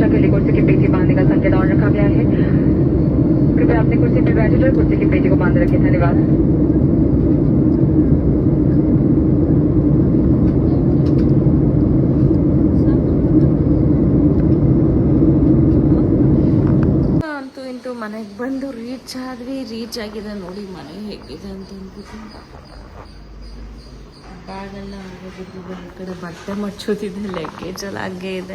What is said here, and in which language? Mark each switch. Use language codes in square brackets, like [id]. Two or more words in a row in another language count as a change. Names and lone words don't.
[hi] कुर्सी की पेटी बांधने का संकेत और रखा गया है। कृपया अपनी कुर्सी पर बैठे रहे, कुर्सी की पेटी को बांध रखें। धन्यवाद। [kn] ಅಂತೂ ಇಂತೂ ಮನೆಗೆ ಬಂದು ರೀಚ್ ಆಗಿದೆ ನೋಡಿ ಮನೆ ಹೇಗಿದೆ ಅಂತ ಅಂದ್ಬಿಟ್ಟು ಬ್ಯಾಗೆಲ್ಲ ಆಗೋಗಿದ್ದು ಈ ಕಡೆ ಬಟ್ಟೆ ಮಚ್ಚೋದಿದೆ, ಲಗೇಜ್ ಎಲ್ಲ ಹಾಗೆ ಇದೆ.